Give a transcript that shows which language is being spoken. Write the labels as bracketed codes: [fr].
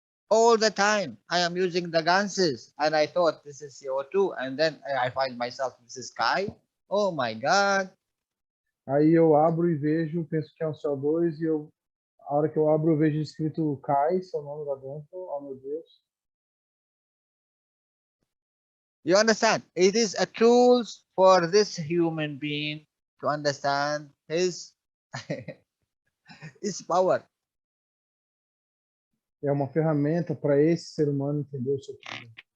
[en] All the time I am using the ganses and I thought this is CO2 and then I find myself this is Kai. Oh my God. [pt] Aí eu abro e vejo, penso que é um CO2 e a hora que eu abro eu vejo escrito Kai, seu nome lá dentro. Oh meu Deus. [en] You understand? It is a tool for this human being to understand his his power. [pt] É uma ferramenta para esse ser humano entender o seu poder.